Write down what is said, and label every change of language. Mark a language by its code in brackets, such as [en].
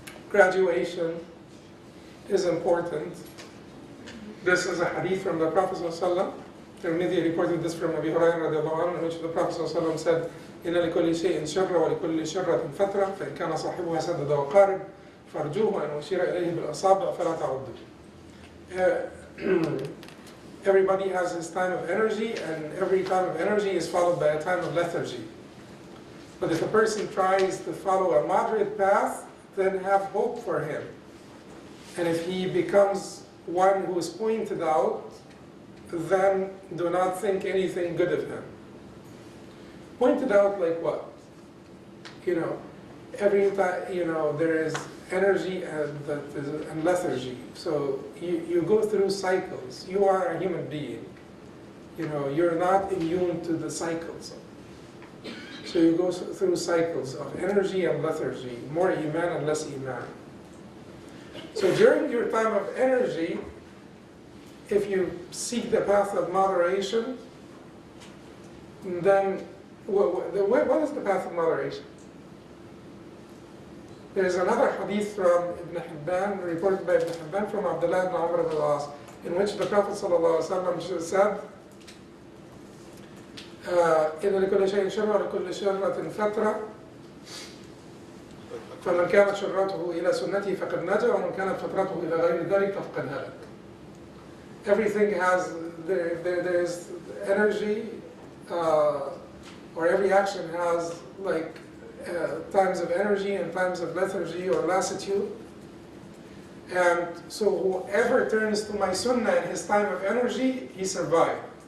[en] Graduation is important. This is a hadith from the Prophet ﷺ. Tirmidhi reported this from Abi Hurairah radiallahu anhu, in which the Prophet ﷺ said, [ar] إن لكل شيء شر ولكل شرة فترة فإن كان صاحبها سدد وقارب فأرجوه أن أشير إليه بالأصابع فلا تعدوا. [en] Everybody has his time of energy, and every time of energy is followed by a time of lethargy. But if a person tries to follow a moderate path, then have hope for him. And if he becomes one who is pointed out, then do not think anything good of him. Pointed out like what? Every time, there is energy and lethargy. So you go through cycles. You are a human being. You're not immune to the cycles. So you go through cycles of energy and lethargy, more iman and less iman. So during your time of energy, if you seek the path of moderation, then what is the path of moderation? There is another hadith from Ibn Hibban, reported by Ibn Hibban from Abdullah ibn Amr ibn al-As, in which the Prophet ﷺ said, [ar] إِنَّ لِكُلِّ شَيْءٍ شَرَّةٍ وَلِكُلِّ شَرَّةٍ فَتْرَةٍ فمن كانت شرته إلى سنتي فقد نجا ومن كانت فترته إلى غير ذلك فقد هلك. [en] Everything has, there is energy, or every action has like times of energy and times of lethargy or lassitude. And so whoever turns to my sunnah in his time of energy, he survived.